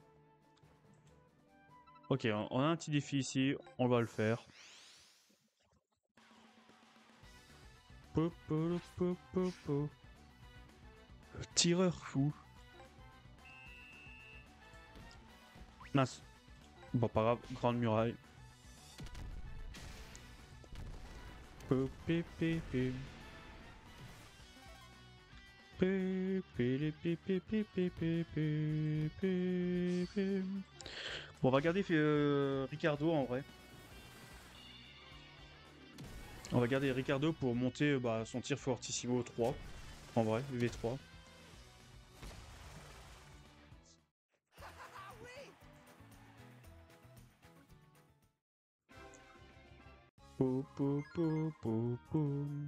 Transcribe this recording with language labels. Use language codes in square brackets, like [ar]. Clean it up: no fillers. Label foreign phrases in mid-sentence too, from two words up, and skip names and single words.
[fr] Ok, on a un petit défi ici, on va le faire. Po, po, po, po, po. Tireur fou. Mince. Bon, pas grave, grande muraille. Po, pé, pé, pé. Pé, pé, lé, pé, pé, pé, pé, pé, pé, pé, pé. Bon, on va garder Ricardo en vrai. On va garder Ricardo pour monter son tir fortissimo 3. En vrai, V3. Po, po, po, po, po.